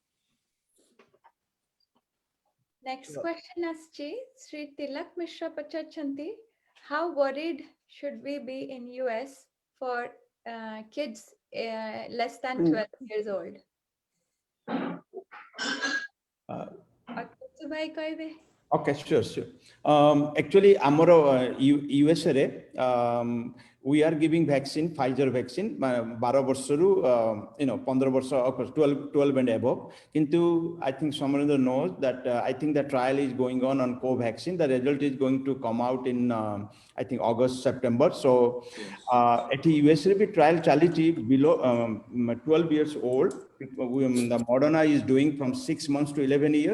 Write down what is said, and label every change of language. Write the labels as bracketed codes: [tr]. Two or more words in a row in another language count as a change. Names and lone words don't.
[en] Next question asks Sri Tilak Mishra Pachachanti. How worried should we be in US for kids less than 12 years old? Or kids [or] ଭାଇ କହିବେ? [en] Okay, sure. Actually, [or] ଆମର USA ରେ [en] we are giving vaccine, Pfizer vaccine, [or] 12 ବର୍ଷରୁ 15 ବର୍ଷ [en] 12 and above. Kintu I think Somarendra knows that I think the trial is going on Covaxin. The result is going to come out in I think August, September. So at US re trial chalichi below 12 years old. The Moderna is doing from 6 months to 11 years.